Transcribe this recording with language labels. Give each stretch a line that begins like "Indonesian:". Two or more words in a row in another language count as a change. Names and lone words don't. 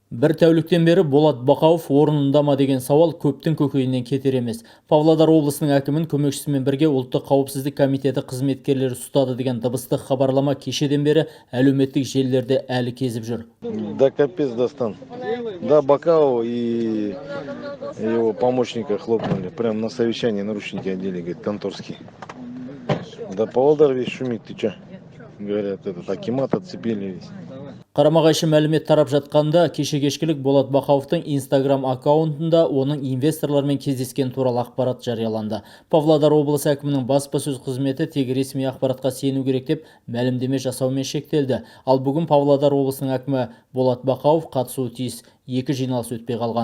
Kazakh: Бір тәуліктен бері Болат Бақауов орнында ма деген сауал көптің көкейінен кетер емес. Павлодар облысының әкімін көмекшісімен бірге ұлттық қауіпсіздік комитеті қызметкерлері ұстады деген дыбыстық хабарлама кешеден бері әлеуметтік желілерде әлі кезіп жүр.
Russian: Да капец достан. Да, Бакауова и его помощника хлопнули. Прям на совещании наручники одели, говорит, конторский. Да Павлодар весь шумит, ты чё? Говорят, этот акимат отцепили весь.
Kazakh: Қарама-қайшы мәлімет тарап жатқанда кеше кешкілік Болат Бақауовтың Instagram аккаунтында оның инвесторлармен кездескен туралы ақпарат жарияланды. Павлодар облысы әкімінің баспасөз қызметі тек ресми ақпаратқа сену керек деп мәлімдеме жасаумен шектелді. Ал бүгін Павлодар облысының әкімі Болат Бақауов қатысуы тиіс екі жиналыс өтпей қалған.